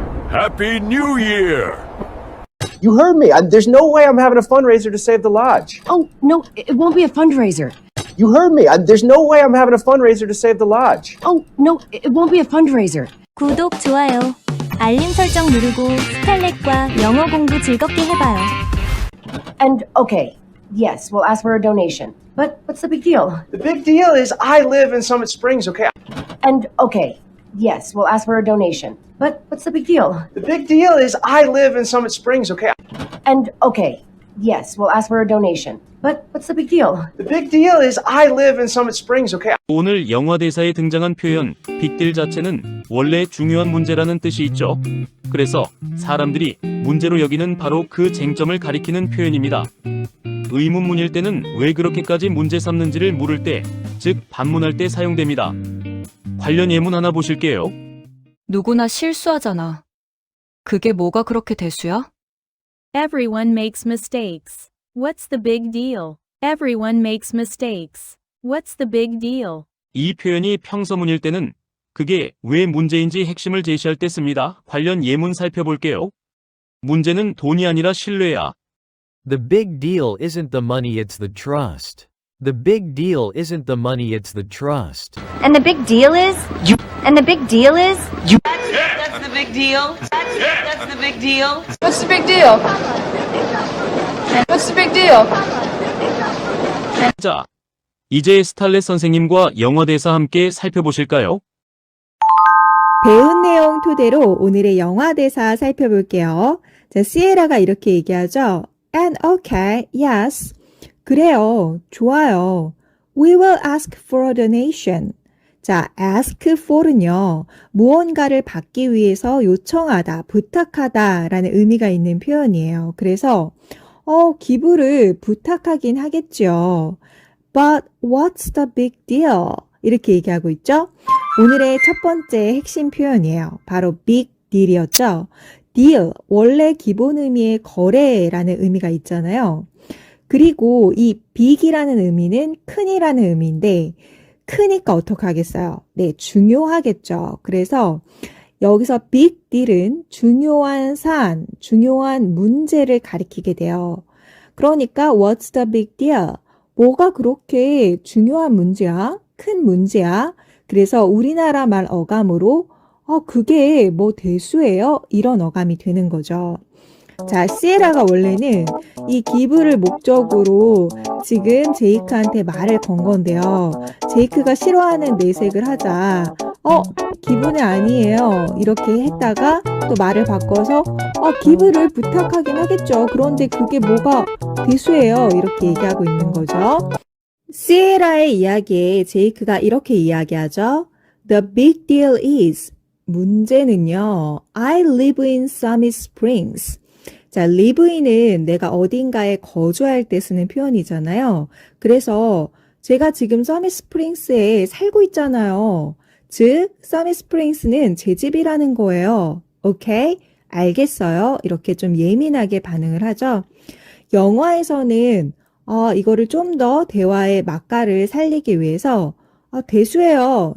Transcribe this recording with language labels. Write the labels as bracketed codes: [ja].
[en] Happy New Year! You heard me. There's no way I'm having a fundraiser to save the lodge. Oh, no, it won't be a fundraiser. You heard me. There's no way I'm having a fundraiser to save the lodge. Oh, no, it won't be a fundraiser. [ko] 구독, 좋아요, 알림 설정 누르고 스칼렛과 영어 공부 즐겁게 해봐요. [en] And okay, yes, we'll ask for a donation. But what's the big deal? The big deal is I live in Summit Springs, okay? And okay, yes, we'll ask for a donation. But what's the big deal? The big deal is I live in Summit Springs, okay? And okay, yes, we'll ask for a donation. But what's the big deal? The big deal is I live in Summit Springs, okay? [ko] 오늘 영화 대사에 등장한 표현 빅딜 자체는 원래 중요한 문제라는 뜻이 있죠. 그래서 사람들이 문제로 여기는 바로 그 쟁점을 가리키는 표현입니다. 의문문일 때는 왜 그렇게까지 문제 삼는지를 물을 때, 즉 반문할 때 사용됩니다. 관련 예문 하나 보실게요. 누구나 실수하잖아. 그게 뭐가 그렇게 대수야? [en] Everyone makes mistakes. What's the big deal? Everyone makes mistakes. What's the big deal? [ko] 이 표현이 평서문일 때는 그게 왜 문제인지 핵심을 제시할 때 씁니다. 관련 예문 살펴볼게요. 문제는 돈이 아니라 신뢰야. [en] The big deal isn't the money, it's the trust. The big deal isn't the money, it's the trust. And the big deal is you. And the big deal is you. That's the big deal. That's the big deal. What's the big deal? What's the big deal? [ko] 자, 이제 스탈렛 선생님과 영어 대사 함께 살펴보실까요? 배운 내용 토대로 오늘의 영화 대사 살펴볼게요. 자, 시에라가 이렇게 얘기하죠. [en] And okay, yes. [ko] 그래요. 좋아요. [en] We will ask for a donation. [ko] 자, [en] ask for [ko] 은요, 무언가를 받기 위해서 요청하다, 부탁하다 라는 의미가 있는 표현이에요. 그래서, 기부를 부탁하긴 하겠죠. [en] But what's the big deal? [ko] 이렇게 얘기하고 있죠. 오늘의 첫 번째 핵심 표현이에요. 바로 [en] big deal [ko] 이었죠. deal, 원래 기본 의미의 거래라는 의미가 있잖아요. 그리고 이 big이라는 의미는 큰이라는 의미인데 크니까 어떡하겠어요? 네, 중요하겠죠. 그래서 여기서 [en] big deal [ko] 은 중요한 사안, 중요한 문제를 가리키게 돼요. [en] 그러니까 what's the big deal? [ko] 뭐가 그렇게 중요한 문제야? 큰 문제야? 그래서 우리나라 말 어감으로 그게 뭐 대수예요? 이런 어감이 되는 거죠. 자, 시에라가 원래는 이 기부를 목적으로 지금 제이크한테 말을 건 건데요. 제이크가 싫어하는 내색을 하자. 기부는 아니에요. 이렇게 했다가 또 말을 바꿔서 기부를 부탁하긴 하겠죠. 그런데 그게 뭐가 대수예요. 이렇게 얘기하고 있는 거죠. 시에라의 이야기에 제이크가 이렇게 이야기하죠. [en] The big deal is [ko] 문제는요. [en] I live in Summit Springs. [ko] 자, live인은 내가 어딘가에 거주할 때 쓰는 표현이잖아요. 그래서 제가 지금 서밋 스프링스에 살고 있잖아요. 즉, 서밋 스프링스는 제 집이라는 거예요. 오케이? 알겠어요? 이렇게 좀 예민하게 반응을 하죠. 영화에서는 이거를 좀 더 대화의 맛깔을 살리기 위해서 대수예요.